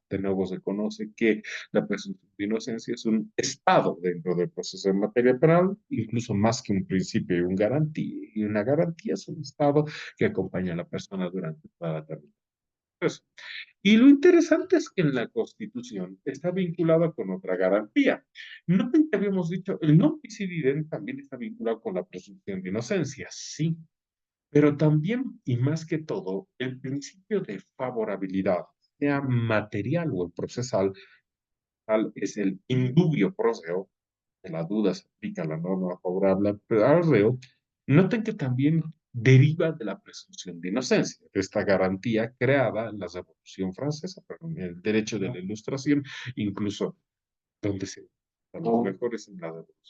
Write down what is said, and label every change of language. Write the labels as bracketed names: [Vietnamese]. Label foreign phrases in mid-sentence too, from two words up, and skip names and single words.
[Spanish] De nuevo se conoce que la presunción de inocencia es un estado dentro del proceso en materia penal, incluso más que un principio y, un garantía, y una garantía es un estado que acompaña a la persona durante toda la tramitación. Y lo interesante es que en la Constitución está vinculada con otra garantía. Noten que habíamos dicho, el [Latin] non bis in idem [Spanish] también está vinculado con la presunción de inocencia, sí, pero también y más que todo, el principio de favorabilidad, sea material o el procesal, tal es el [Latin] indubio pro reo, [Spanish] de la duda se aplica la norma favorable al reo, noten que también deriva de la presunción de inocencia, de esta garantía creada en la Revolución Francesa, perdón, el derecho de la Ilustración, incluso donde se a los mejores en la Revolución.